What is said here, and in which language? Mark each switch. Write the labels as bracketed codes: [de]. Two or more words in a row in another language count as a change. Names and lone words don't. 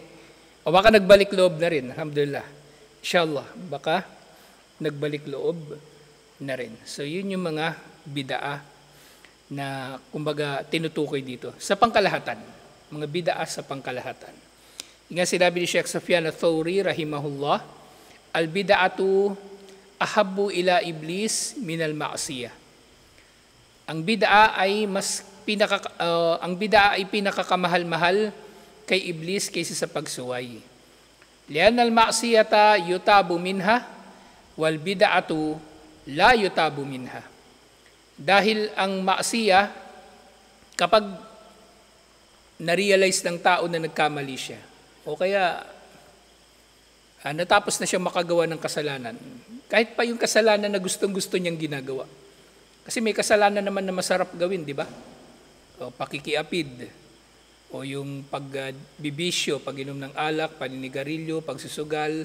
[tl] O baka nagbalik loob na rin, alhamdulillah. Inshallah, baka nagbalik loob na rin. So yun yung mga bidaa na kumbaga tinutukoy dito. Sa pangkalahatan, mga bidaa sa pangkalahatan. Nga sinabi ni [ar] Sheikh Sufyan al-Thawri, rahimahullah, البدعة أحب إلى إبليس من المعصية. [tl] Ang bid'a ay pinakakamahal-mahal kay iblis kaysa sa pagsuway. [ar] لأن المعصية يتاب منها والبدعة لا يتاب منها. [tl] Dahil ang ma'siyah, kapag na-realize ng tao na nagkamali siya, o kaya natapos na siya makagawa ng kasalanan, kahit pa yung kasalanan na gustong-gusto niyang ginagawa. Kasi may kasalanan naman na masarap gawin, di ba? O pakikiapid, o yung pagbibisyo, pag-inom ng alak, paninigarilyo, pagsusugal.